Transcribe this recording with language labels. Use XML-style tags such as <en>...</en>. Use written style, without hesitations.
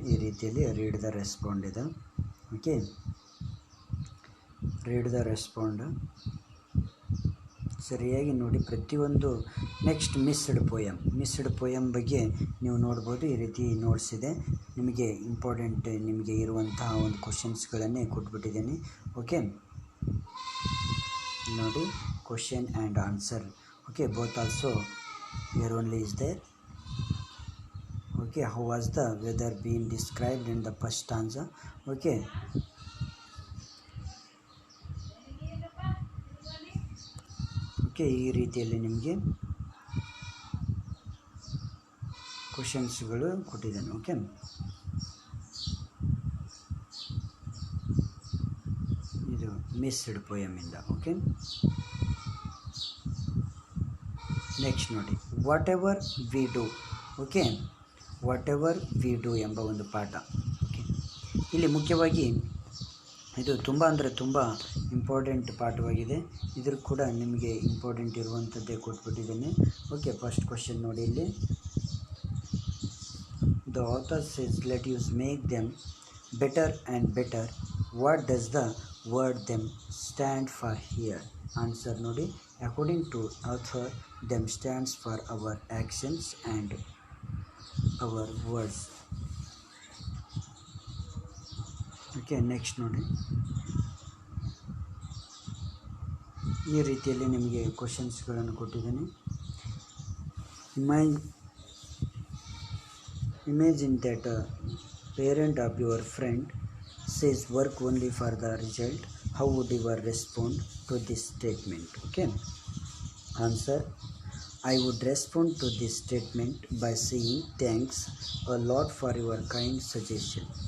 <kn>ಈ ರೀತಿಯಲ್ಲಿ read the respond ಇದೆ. ಓಕೆ, ರೀಡ್ ದ ರೆಸ್ಪಾಂಡ್ ಸರಿಯಾಗಿ ನೋಡಿ ಪ್ರತಿಯೊಂದು. ನೆಕ್ಸ್ಟ್ ಮಿಸ್ಡ್ ಪೋಯಮ್ ಬಗ್ಗೆ ನೀವು ನೋಡ್ಬೋದು. ಈ ರೀತಿ ನೋಟ್ಸ್ ಇದೆ ನಿಮಗೆ, ಇಂಪಾರ್ಟೆಂಟ್ ನಿಮಗೆ ಇರುವಂತಹ ಒಂದು ಕ್ವಶನ್ಸ್ಗಳನ್ನೇ ಕೊಟ್ಬಿಟ್ಟಿದ್ದೀನಿ. ಓಕೆ, ನೋಡಿ, question and answer.</kn> <en>Okay, both also here only is there. Okay, how was the weather being described in the first stanza?</en> <kn>Okay, ಈ ರೀತಿಯಲ್ಲಿ ನಿಮಗೆ ಕ್ವಶನ್ಸ್ಗಳು ಕೊಟ್ಟಿದ್ದಾನೆ. ಓಕೆ, ಇದು ಮಿಸ್ಡ್ ಪೋಯಮಿಂದ. ಓಕೆ, ನೆಕ್ಸ್ಟ್ ನೋಡಿ, what ever we do. Okay, what ever we do ಎಂಬ ಒಂದು ಪಾಠ. Okay, ಇಲ್ಲಿ ಮುಖ್ಯವಾಗಿ ಇದು ತುಂಬ ಅಂದರೆ ತುಂಬ ಇಂಪಾರ್ಟೆಂಟ್ ಪಾಠವಾಗಿದೆ. ಇದ್ರ ಕೂಡ ನಿಮಗೆ ಇಂಪಾರ್ಟೆಂಟ್ ಇರುವಂಥದ್ದೇ ಕೊಟ್ಬಿಟ್ಟಿದ್ದೇನೆ. ಓಕೆ, ಫಸ್ಟ್ ಕ್ವಶನ್ ನೋಡಿ, ಇಲ್ಲಿ</kn> <en>The author says let us make them better and better. What does the word them stand for here?</en> <kn>Answer ನೋಡಿ,</kn> <en>According to author them stands for our actions and our words.</en> <kn>Okay, next ನೋಡಿ, ಈ ರೀತಿಯಲ್ಲಿ ನಿಮಗೆ ಕ್ವಶನ್ಸ್ಗಳನ್ನು ಕೊಟ್ಟಿದ್ದೀನಿ.</kn> <en>Imagine that a parent of your friend says work only for the result. How would you respond to this statement? Okay, answer, I would respond to this statement by saying thanks a lot for your kind suggestion.</en>